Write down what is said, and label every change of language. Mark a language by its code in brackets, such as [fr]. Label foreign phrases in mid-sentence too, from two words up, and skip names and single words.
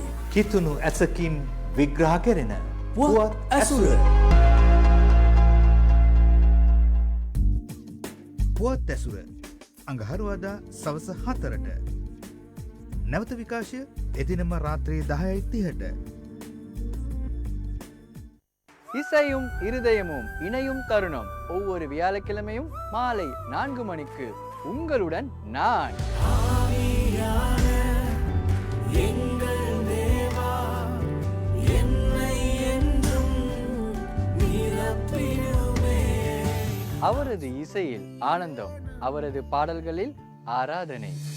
[si] කිතුුණු ඇසකින් විග්‍රහ කෙරෙන පුවත් ඇසුර. පුවත් ඇසුර අඟහරුවාදා සවස 4ට. නැවත විකාශය එදිනම රාත්‍රී 10:30ට. [ta] இசையும் இருதயமும் இணையும் தருணம் ஒவ்வொரு வியாழக்கிழமையும் மாலை 4 மணிக்கு உங்களுடன் நான். அவரது இசையில் ஆனந்தம், அவரது பாடல்களில் ஆராதனை.